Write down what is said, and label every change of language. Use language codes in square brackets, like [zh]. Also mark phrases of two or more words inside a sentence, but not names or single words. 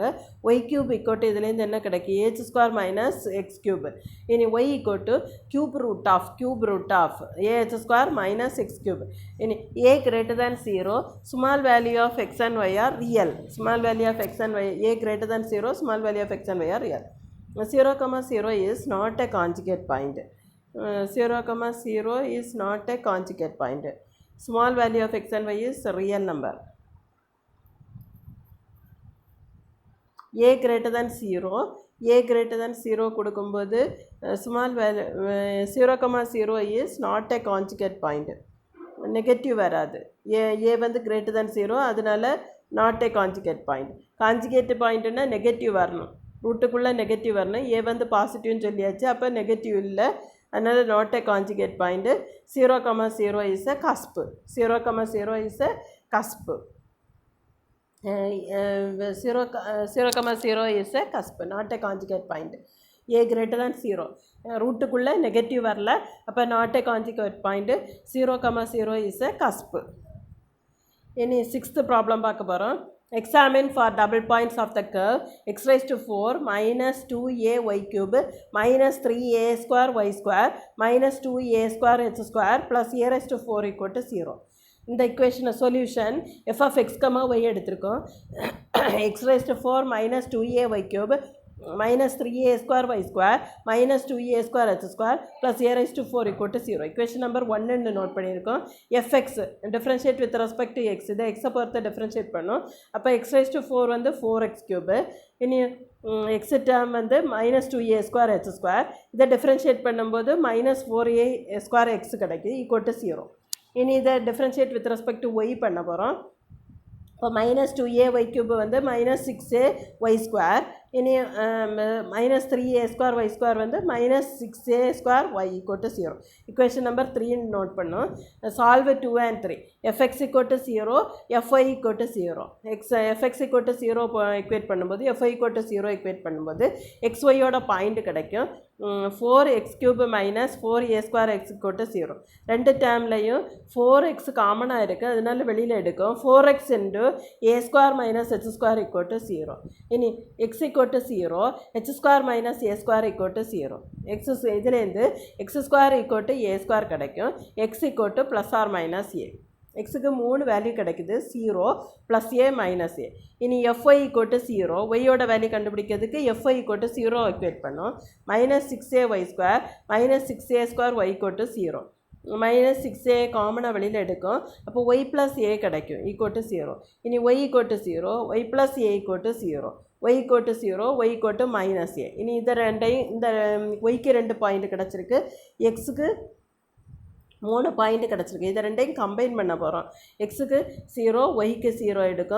[en] y cube equal to [ta] இதுலேருந்து என்ன கிடைக்கும், [en] ah square minus x cube. இனி y equal to cube root of ah square minus x cube. இனி a greater than 0, small value of x and y are real. small value of x and y, a greater than 0, small value of x and y are real. 0,0 is not a conjugate point. 0,0 is not a conjugate point. Small value of x and y is a real number. A greater than 0 கொடுக்கும்போது small value 0,0 is not a conjugate point. நெகட்டிவ் வராது. ஏ வந்து greater than 0, அதனால not a conjugate point. conjugate point [ta] நெகட்டிவ் வரணும், ரூட்டுக்குள்ளே நெகட்டிவ் வரணும். ஏ வந்து பாசிட்டிவ்னு சொல்லியாச்சு, அப்போ நெகட்டிவ் இல்லை, அதனால் [en] not a conjugate point. 0,0 is a cusp. 0,0 is a cusp. 0,0 is a cusp, not a conjugate point. a greater than 0, [ta] ரூட்டுக்குள்ளே நெகட்டிவ் வரல, அப்போ [en] not a conjugate point. 0,0 is a cusp. இனி 6th ப்ராப்ளம் [ta] பார்க்க போகிறோம். [en] Examine for double points of the curve x raised to 4 minus 2a y cube minus 3a square y square minus 2a square h square plus a raised to 4 equal to 0. இந்த equation solution f of x, y எடுத்திருக்கோம். x raised to 4 minus 2a y cube minus 3a square y square minus 2a square h square plus a raised to 4 equal to 0. equation number 1 ன்னு நோட் பண்ணியிருக்கோம். fx differentiate with respect to x, [ta] இதை x பொறுத்து [en] differentiate பண்ணோம். அப்போ x raised to 4 வந்து 4x cube. இனி x term வந்து minus 2a square h square. இதை differentiate பண்ணும்போது minus 4a square x கிடைக்குது equal to 0. [ta] இனி இதை [en] differentiate with respect to y [ta] பண்ண போகிறோம். [en] இப்போ minus 2a y cube வந்து minus 6a y square இனி -3a² y² வந்து -6a² y = 0. equation number 3 நோட் பண்ணும். solve 2 and 3. fx = 0, fy = 0. fx = 0 equate பண்ணும்போது fy = 0 equate பண்ணும்போது xy [ta] ஓட பாயிண்ட் கிடைக்கும். [en] 4x³ - 4a² x = 0. [ta] ரெண்டு டேர்ம்லையும் 4x காமனாக இருக்குது, அதனால வெளியில் எடுக்கும். [en] 4x × a² - h² = 0. இனி x = 0, h² - a² = 0. [ta] இதுலேருந்து x² = a² கிடைக்கும். [en] x = +or -a. [ta] எக்ஸுக்கு 3 வேல்யூ கிடைக்குது, 0 +a -a. இனி fy = 0, ஒய்யோட வேல்யூ கண்டுபிடிக்கிறதுக்கு fy = 0 equate பண்ணோம். [en] -6ay² - 6a² y = 0. [ta] -6a காமனாக வெளியில் எடுக்கும். அப்போ y + a கிடைக்கும் = 0. [en] இனி y = 0, y + a = 0. y = 0, y = -a. [ta] இனி இந்த ரெண்டையும் இந்த yக்கு 2 பாயிண்ட் கிடச்சிருக்கு, எக்ஸுக்கு 3 பாயிண்ட் கிடச்சிருக்கு. இதை ரெண்டையும் கம்பைன் பண்ண போகிறோம். எக்ஸுக்கு 0, ஒய்க்கு 0 எடுக்கும்.